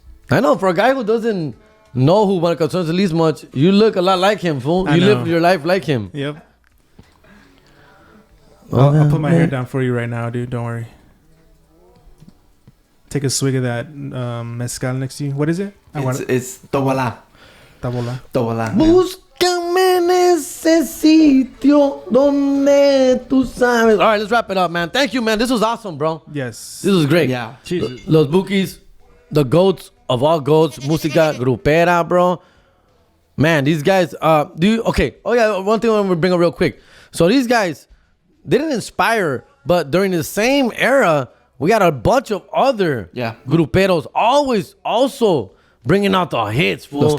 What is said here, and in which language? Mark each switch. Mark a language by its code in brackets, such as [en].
[en] I know, for a guy who doesn't know who Marco Antonio Solis much, you look a lot like him, fool. You live your life like him. Yep. I'll put my hair down for you right now, dude. Don't worry. Take a swig of that mezcal next to you. What is it? It's Tobola. Tabola. Tobola. [es] Búscame en ese sitio donde tú sabes. [en] All right, let's wrap it up, man. Thank you, man. This was awesome, bro. Yes. This was great. Yeah. Jesus. Los Bukis, the goats of all goats, música grupera, bro. Man, these guys, okay. Oh, yeah, one thing I want to bring up real quick. So these guys, they didn't inspire, but during the same era, we got a bunch of other gruperos always also bringing out the hits, fool.